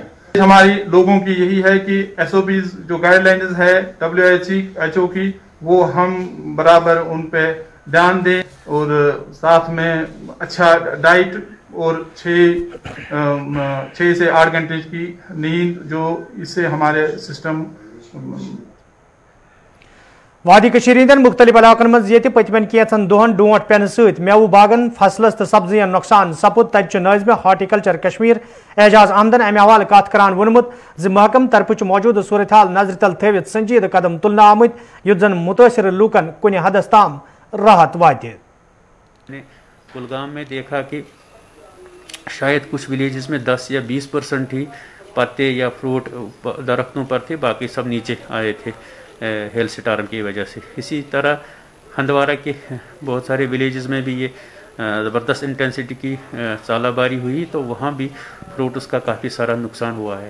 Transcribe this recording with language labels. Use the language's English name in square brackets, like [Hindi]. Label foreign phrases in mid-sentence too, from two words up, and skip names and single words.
[Hindi] हमारी लोगों की यही है कि SOPs जो गाइडलाइंस है WHO की, वो हम बराबर उन पे ध्यान दें और साथ में अच्छा डाइट और 6 से 8 घंटे की नींद, जो इससे हमारे सिस्टम। [Kashmiri] वादी कशीर मुख्तलिफ इलाकन मज ये पतमन कैंचन दोहन डोट पेन सत मेवु बागन फसलस तो सब्जियन नुकसान सपुद तत नाज़िम हार्टिकल्चर कश्मीर एजाज अहमदन अमे हवाले कत करान वोनमुत ज महकम तरफ मौजूद सूरत हाल नजर तल थवित संजीद कदम तुलना आमत युत जन मुतासिर लूकन कुन हदस ताम राहत वाते। [Hindi] कुलगाम में देखा कि शायद कुछ विलेजेस में 10 या 20% ही पत्ते या फ्रूट दरख्तों पर थे, बाकी सब नीचे आए थे [English] hail storm [Hindi] की वजह से। इसी तरह हंदवारा के बहुत सारे विलेजेस में भी ये ज़बरदस्त इंटेंसिटी की सालाबारी हुई, तो वहाँ भी फ्रूट्स का काफ़ी सारा नुकसान हुआ है।